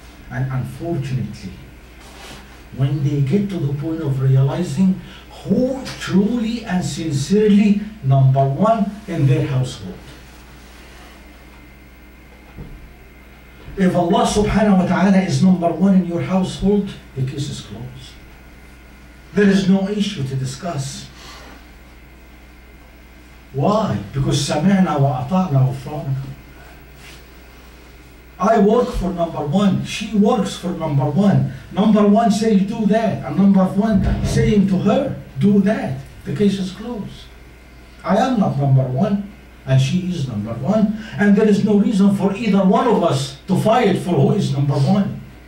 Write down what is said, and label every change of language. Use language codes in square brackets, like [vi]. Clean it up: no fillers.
[en] And unfortunately, when they get to the point of realizing who truly and sincerely number one in their household. If Allah subhanahu wa ta'ala is number one in your household, the case is closed. There is no issue to discuss. Why? Because [ar] سمعنا وأطعنا غفرانك. [en] I work for number one. She works for number one. Number one says do that. And number one saying to her, do that. The case is closed. I am not number one. And she is number one. And there is no reason for either one of us to fight for who is number one.